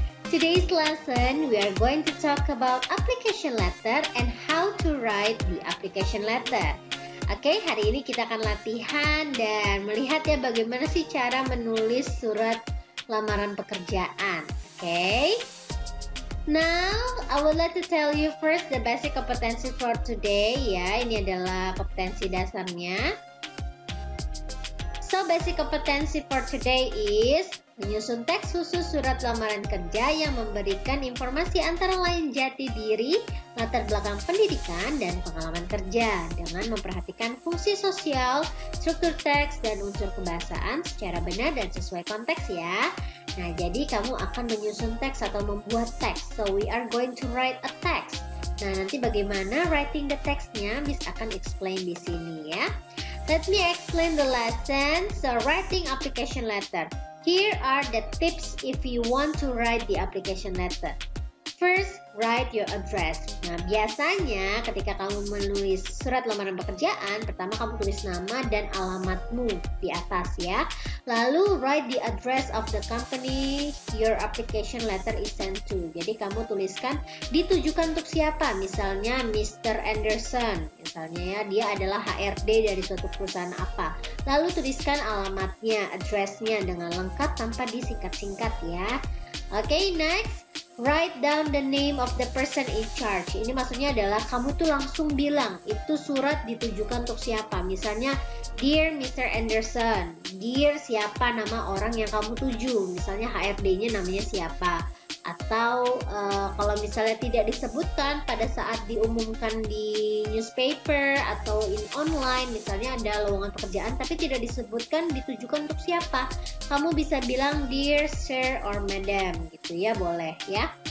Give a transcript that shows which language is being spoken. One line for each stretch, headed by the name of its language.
English: Today's lesson, we are going to talk about application letter and how to write the application letter.
Indonesian: Oke, hari ini kita akan latihan dan melihat ya bagaimana sih cara menulis surat lamaran pekerjaan. Oke.
English: Now, I would like to tell you first the basic competency for today ya.
Indonesian: Ini adalah kompetensi dasarnya.
English: So, basic competency for today
Indonesian: is menyusun teks khusus surat lamaran kerja yang memberikan informasi antara lain jati diri, latar belakang pendidikan, dan pengalaman kerja dengan memperhatikan fungsi sosial, struktur teks, dan unsur kebahasaan secara benar dan sesuai konteks ya. Nah, jadi kamu akan menyusun teks atau membuat teks.
English: So, we are going to write a text.
Indonesian: Nah, nanti bagaimana writing the text-nya, Miss akan explain di sini ya.
English: Let me explain the lesson. So, writing application letter. Here are the tips if you want to write the application letter. First, write your address.
Indonesian: Nah, biasanya ketika kamu menulis surat lamaran pekerjaan, pertama kamu tulis nama dan alamatmu di atas ya. Lalu,
English: write the address of the company your application letter is sent to.
Indonesian: Jadi, kamu tuliskan ditujukan untuk siapa. Misalnya, Mr. Anderson. Misalnya ya, dia adalah HRD dari suatu perusahaan apa. Lalu, tuliskan alamatnya, address-nya dengan lengkap tanpa disingkat-singkat ya. Oke, next.
English: Write down the name of the person in charge.
Indonesian: Ini maksudnya adalah kamu tuh langsung bilang itu surat ditujukan untuk siapa. Misalnya, Dear Mr. Anderson, Dear siapa nama orang yang kamu tuju. Misalnya HRD-nya namanya siapa. Atau kalau misalnya tidak disebutkan pada saat diumumkan di newspaper atau in online, misalnya ada lowongan pekerjaan tapi tidak disebutkan ditujukan untuk siapa, kamu bisa bilang
English: Dear Sir or Madam
Indonesian: gitu ya, boleh ya.